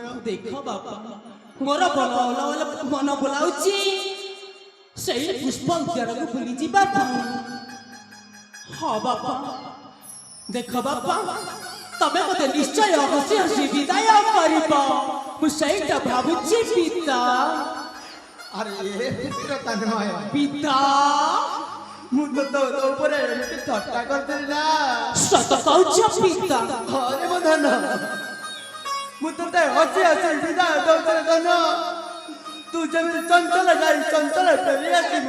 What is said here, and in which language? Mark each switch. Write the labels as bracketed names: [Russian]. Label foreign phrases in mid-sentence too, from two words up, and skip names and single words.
[Odia] ଦେଖ ବାବା ମୋର ମନ ବୋଲାଉଛି ସେଇ ପୁଷ୍ପ ଉଦ୍ୟାନକୁ ବୁଲି ଯିବା ପାଇଁ ହଁ ବାପା ଦେଖ ବାପା ତମେ ମୋତେ ନିଶ୍ଚୟ ହସି ହସି ବିଦାୟ କରିବ ମୁଁ ସେଇଟା ଭାବୁଛି ପିତା ଆରେ ପୁତ୍ର ତନ୍ମୟ ପିତା ମୁଁ ତ ତୋ ଉପରେ ଏମିତି ଥଟ୍ଟା କରିଥିଲି ନା ସତ କହୁଛ ପିତା ହରେ ମୋ ଧନ ମୁଁ ତତେ ହସି ହସି ବିଦାୟ ଦଉଥିଲି ଧନ ତୁ ଯେମିତି ଚଞ୍ଚଳ ଯାଇ ଚଞ୍ଚଳ ଫେରି ଆସିବୁ